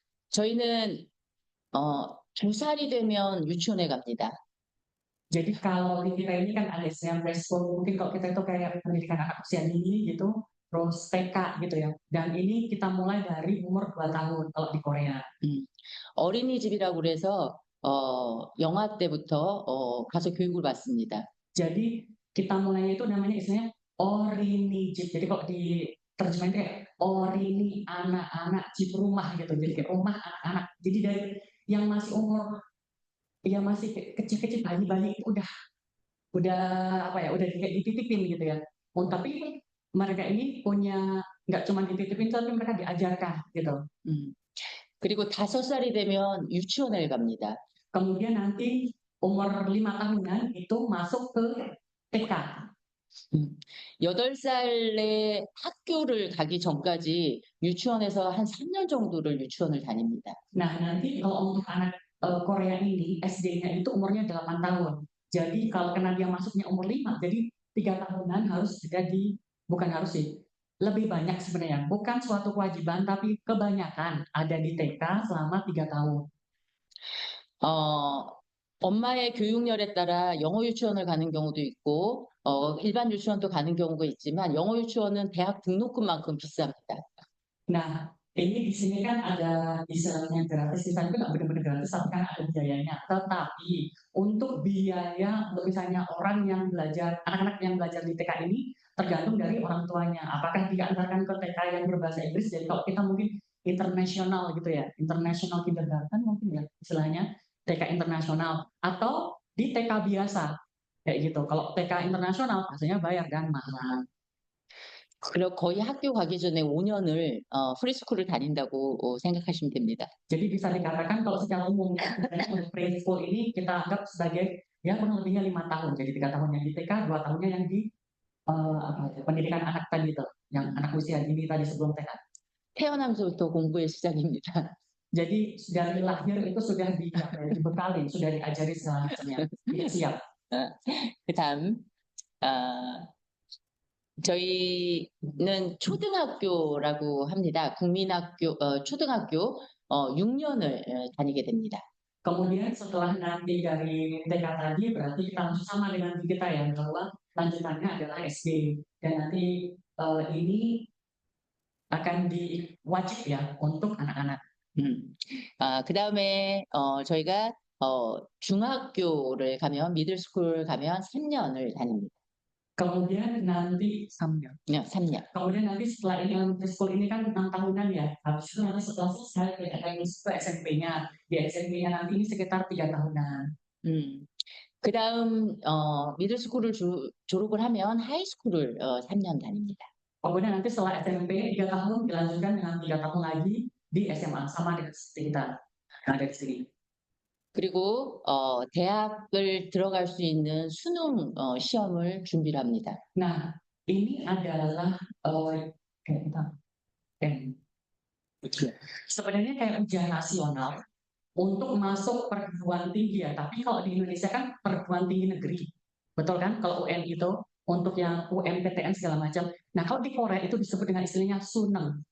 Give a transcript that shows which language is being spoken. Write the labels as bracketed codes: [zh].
[ko] 저희는 2살이 되면 유치원에 갑니다. [id] Jadi kalau di kita ini kan ada yang preschool, mungkin kalau kita itu kayak pendidikan anak usia dini gitu, terus TK gitu ya. Dan ini kita mulai dari umur 2 tahun kalau di Korea. [ko] 어린이집이라고 그래서 영아 때부터 가서 교육을 받습니다. [id] Jadi kita mulainya itu namanya istilahnya orinijib. Jadi kalau di terjemahan kayak orini anak-anak jib rumah gitu. Jadi kayak rumah anak-anak. Jadi dari yang masih umur ya masih kecil-kecil bayi-bayi itu udah apa ya, udah kayak dititipin gitu ya. Tapi mereka ini punya nggak cuma dititipin, tapi mereka diajarkan gitu. [ko] 그리고 5살이 되면 유치원을 갑니다. [id] Kemudian nanti umur 5 tahunan itu masuk ke TK. [ko] 8살에 학교를 가기 전까지 유치원에서 한 3년 정도를 유치원을 다닙니다. [id] Nah, nanti kalau untuk anak Korea ini SD-nya itu umurnya 8 tahun. Jadi kalau kena dia masuknya umur 5, jadi 3 tahunan harus sudah bukan harus sih, lebih banyak sebenarnya. Bukan suatu kewajiban, tapi kebanyakan ada di TK selama 3 tahun. [ko] 엄마의 교육열에 따라 영어 유치원을 가는 경우도 있고, 일반 유치원도 가는 경우가 있지만, 영어 유치원은 대학 등록금만큼 비쌉니다. [id] Nah, ini di sini kan ada istilahnya gratis, di sana itu nggak benar-benar gratis, tapi kan ada biayanya. Tetapi untuk biaya, untuk misalnya orang yang belajar, anak-anak yang belajar di TK ini tergantung dari orang tuanya. Apakah diantarkan ke TK yang berbahasa Inggris? Jadi kalau kita mungkin internasional gitu ya, [en] international kindergarten [id] mungkin ya istilahnya TK internasional, atau di TK biasa kayak gitu. Kalau TK internasional pastinya bayar dan mahal. [ko] 그리고 거의 학교 가기 전에 5년을 프리스쿨을 다닌다고 생각하시면 됩니다. [id] Jadi bisa dikatakan kalau secara umum preschool ini kita anggap sebagai ya kurang lebihnya 5 tahun. Jadi 3 tahunnya di TK, 2 tahunnya yang di pendidikan anak tadi itu, yang anak usia dini tadi sebelum TK. [ko] 태어나면서부터 공부의 시작입니다. [id] Jadi dari lahir itu sudah dibekali, sudah diajari segala macamnya, siap. [ko] 그다음 저희는 초등학교라고 합니다. 국민학교, 초등학교 6년을 다니게 됩니다. [id] Kemudian setelah nanti dari TK tadi berarti kita langsung sama dengan kita ya bahwa lanjutannya adalah SD dan nanti ini akan diwajib ya untuk anak-anak. [ko] 그 다음에 저희가 중학교를 가면 미들스쿨 가면 3년을 다닙니다. [id] Kemudian nanti [ko] 3년. 3년. [id] Kemudian nanti setelah ini elementary school ini kan 6 tahunan ya. Habis itu nanti setelah selesai ke SMP-nya. Di SMP-nya nanti ini sekitar 3 tahunan. [ko] 그 다음 미들스쿨을 졸업을 하면 하이스쿨을 3년 다닙니다. [id] Kemudian nanti setelah SMP 3 tahun dilanjutkan dengan 3 tahun lagi di SMA sama dengan seperti kita yang ada di sini. [ko] 그리고 대학을 들어갈 수 있는 수능 시험을 준비를 합니다. [id] Nah, ini adalah kayak kita sebenarnya kayak ujian nasional untuk masuk perguruan tinggi ya. Tapi kalau di Indonesia kan perguruan tinggi negeri, betul kan? Kalau UN itu untuk yang UMPTN segala macam. Nah, kalau di Korea itu disebut dengan istilahnya suneng.